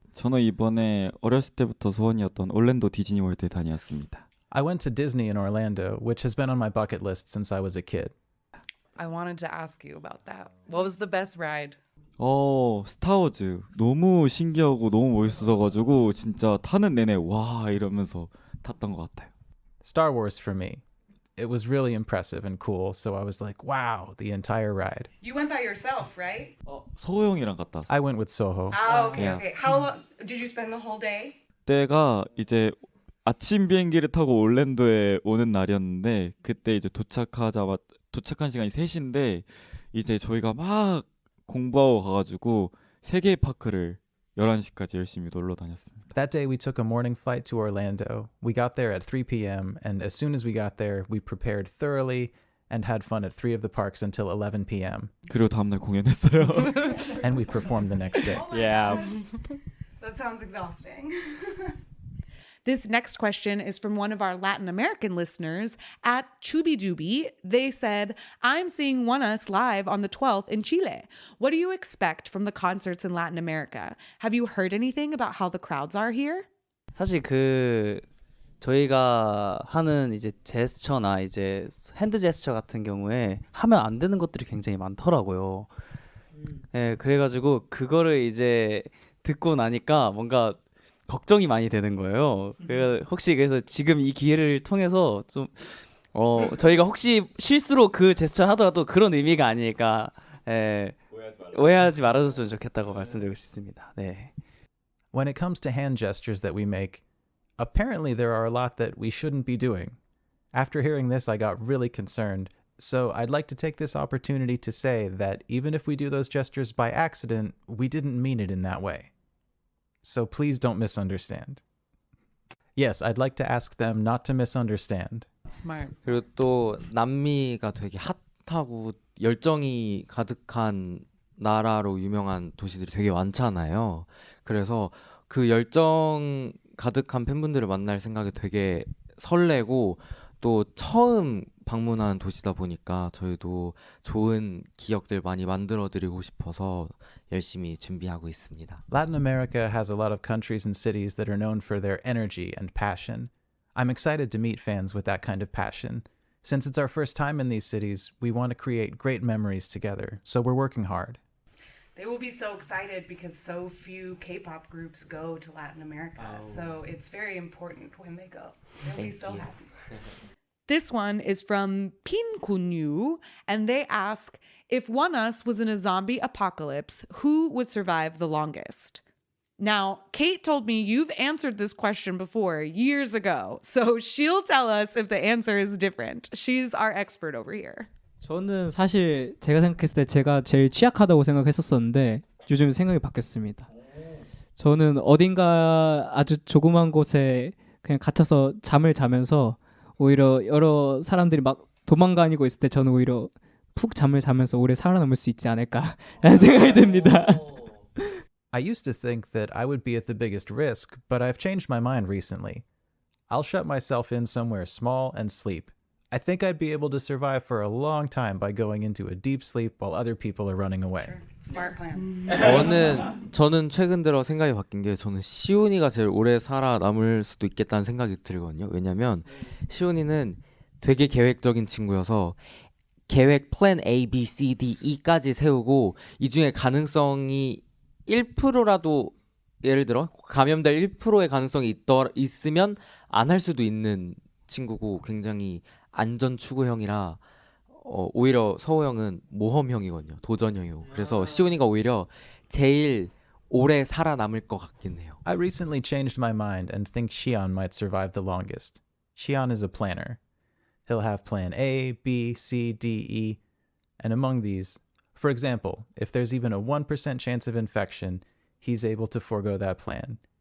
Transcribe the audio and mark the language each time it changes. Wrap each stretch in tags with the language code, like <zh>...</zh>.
<ko>저는 이번에 어렸을 때부터 소원이었던 올랜도 디즈니월드에 다녀왔습니다.</ko> <en>I went to Disney in Orlando, which has been on my bucket list since I was a kid. I wanted to ask you about that. What was the best ride?</en> <ko>스타워즈 너무 신기하고 너무 멋있어가지고 진짜 타는 내내 와 이러면서 탔던 것 같아요.</ko> <en>Star Wars for me. It was really impressive and cool, so I was like, wow, the entire ride. You went by yourself, right?</en> <ko>소호 형이랑 갔다 왔어요.</ko> <en>I went with Soho. Oh, okay, Yeah. okay. How long did you spend the whole day?</en> <ko>그때가 이제 아침 비행기를 타고 올랜도에 오는 날이었는데 그때 이제 도착한 시간이 3시인데 이제 저희가 막 공부하고 가가지고 3개의 파크를 11시까지 열심히 놀러 다녔습니다.</ko> <en>That day, we took a morning flight to Orlando. We got there at 3 p.m., and as soon as we got there, we prepared thoroughly and had fun at 3 of the parks until 11 p.m.</en> <ko>그리고 다음날 공연했어요.</ko> <en>And we performed the next day. yeah. That sounds exhausting. This next question is from one of our Latin American listeners at Chubidubi. They said, I'm seeing ONEUS live on the 12th in Chile. What do you expect from the concerts in Latin America? Have you heard anything about how the crowds are here?</en> <ko>사실 저희가 하는 이제 제스처나 이제 핸드 제스처 같은 경우에 하면 안 되는 것들이 굉장히 많더라고요. 예, 그래가지고 그거를 이제 듣고 나니까 뭔가 걱정이 많이 되는 거예요. 그래서 지금 이 기회를 통해서 좀 저희가 혹시 실수로 그 제스처 하더라도 그런 의미가 아닐까 오해하지 말아줬으면 좋겠다고 말씀드리고 싶습니다. 네.</ko> <en>When it comes to hand gestures that we make, apparently there are a lot that we shouldn't be doing. After hearing this, I got really concerned. So I'd like to take this opportunity to say that even if we do those gestures by accident, we didn't mean it in that way. So please don't misunderstand. Yes, I'd like to ask them not to misunderstand. Smart.</en> <ko>그리고 또 남미가 되게 핫하고 열정이 가득한 나라로 유명한 도시들이 되게 많잖아요. 그래서 그 열정 가득한 팬분들을 만날 생각에 되게 설레고 또 처음 방문한 도시다 보니까 저희도 좋은 기억들 많이 만들어드리고 싶어서 열심히 준비하고 있습니다.</ko> <en>Latin America has a lot of countries and cities that are known for their energy and passion. I'm excited to meet fans with that kind of passion. Since it's our first time in these cities, we want to create great memories together, so we're working hard. They will be so excited because so few K-pop groups go to Latin America. So it's very important when they go. They'll be so happy. This one is from Pin Kunyu, and they ask, if ONEUS was in a zombie apocalypse, who would survive the longest? Now, Kate told me you've answered this question before years ago, so she'll tell us if the answer is different. She's our expert over here.</en> <ko>저는 사실 제가 생각했을 때 제가 제일 취약하다고 생각했었었는데 요즘 생각이 바뀌었습니다. 저는 어딘가 아주 조그만 곳에 그냥 갇혀서 잠을 자면서 오히려 여러 사람들이 막 도망다니고 있을 때 저는 오히려 푹 잠을 자면서 오래 살아남을 수 있지 않을까라는 생각이 듭니다.</ko> <en>I used to think that I would be at the biggest risk, but I've changed my mind recently. I'll shut myself in somewhere small and sleep. I think I'd be able to survive for a long time by going into a deep sleep while other people are running away. Smart plan.</en> <ko>저는 최근 들어 생각이 바뀐 게 저는 시온이가 제일 오래 살아남을 수도 있겠다는 생각이 들거든요. 왜냐면 시온이는 되게 계획적인 친구여서 계획 플랜 A, B, C, D, E까지 세우고 이 중에 가능성이 1%라도 예를 들어 감염될 1%의 가능성이 있으면 안 할 수도 있는 친구고 굉장히 안전 추구형이라 오히려 서호 형은 모험형이거든요. 도전형이고. 그래서 시온이가 오히려 제일 오래 살아남을 것 같긴 해요.</ko> <en>I recently changed my mind and think Xian might survive the longest. Xian is a planner. He'll have plan A, B, C, D, E, and among these, for example, if there's even a 1% chance of infection, he's able to forego that plan.</en>